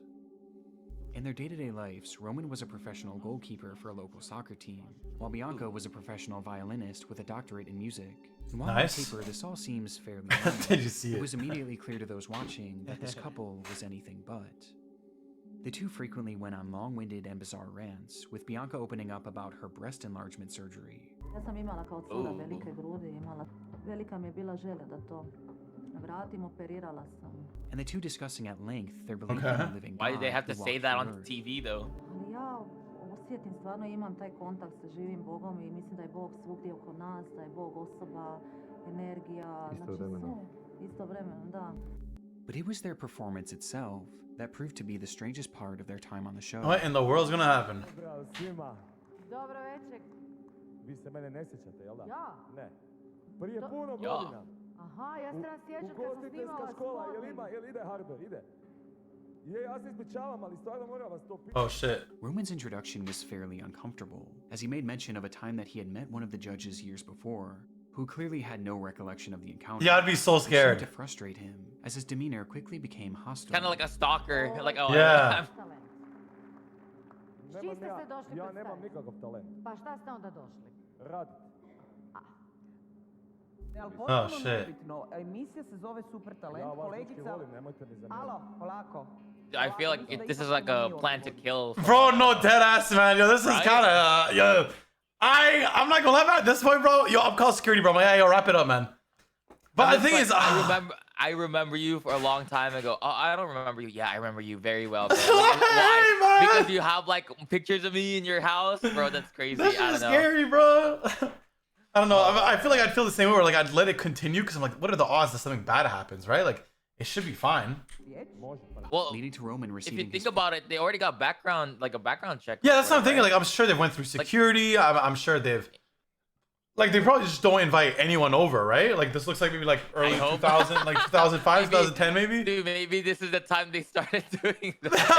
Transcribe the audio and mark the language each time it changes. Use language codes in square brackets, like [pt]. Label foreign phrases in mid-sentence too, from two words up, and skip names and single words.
[en] In their day-to-day lives, Roman was a professional goalkeeper for a local soccer team, while Bianca was a professional violinist with a doctorate in music. And while Nice. on paper this all seems fairly normal, Did you see it it? was immediately clear to those watching that this couple was anything but. The two frequently went on long-winded and bizarre rants, with Bianca opening up about her breast enlargement surgery. [hr] Ja sam imala kao cura velike grudi, velika mi je bila želja da to vratim, operirala sam. [en] And the two discussing at length their belief Okay. in a living Why did they God have to who say walked that the on earth. TV though? [hr] Ali ja osjetim, stvarno imam taj kontakt sa živim Bogom i mislim da je Bog svugdje oko nas, da je Bog osoba, energija, znači istovremeno, da. [en] But it was their performance itself that proved to be the strangest part of their time on the show. What in the world's gonna happen? [hr] Bravo svima. Dobro večer. Vi se mene ne sjećate, jel da? Ja? Ne. Prije puno Ja. godina. Aha, ja se nas sjećam kad sam Ugostiteljska snimala škola, spot. jel ide Hardo, ide? Je, ja se ispričavam, ali stvarno moram vas to pitati. [en] Oh shit. Roman's introduction was fairly uncomfortable, as he made mention of a time that he had met one of the judges years before, who clearly had no recollection of the encounter. Yeah, I'd be so which seemed scared. to frustrate him, as his demeanor quickly became hostile. Kind of like a stalker. Like, oh, Yeah. Talent. [hr] S čim Nemam ste se došli ja predstaviti? nemam nikakav talent. Pa šta ste onda došli? Radit. Ali [en] Oh shit. [hr] nebitno, emisija se zove Super Talent, Ja vas dečki kolegica... volim, nemojte mi zamjeriti. Alo, polako. [en] I feel like this is like a plan to kill. Bro, no dead ass, man. Yo, this is Right? kind of yo. I'm not gonna lie, man. At this point, bro, yo, I'm calling security, bro. I'm like, yeah, yo, wrap it up, man. But the thing is, I remember you for a long time ago. Oh, I don't remember you. Yeah, I remember you very well. Bro. Hey, man. Because you have like pictures of me in your house, bro. That's crazy. this I is don't know. scary, bro. I don't know. I feel like I'd feel the same way, where like I'd let it continue because I'm like, what are the odds that something bad happens, right? Like, it should be fine. [hr] Može, pa [en] Well, leading to Roman if receiving you think his about it, they already got background check. Yeah, that's what I'm for it, thinking. right? Like, I'm sure they went through security. I'm sure they've. Like, they probably just don't invite anyone over, right? Like, this looks like maybe like early hope. 2000, like 2005, Maybe- 2010, maybe. Dude, maybe this is the time they started doing that.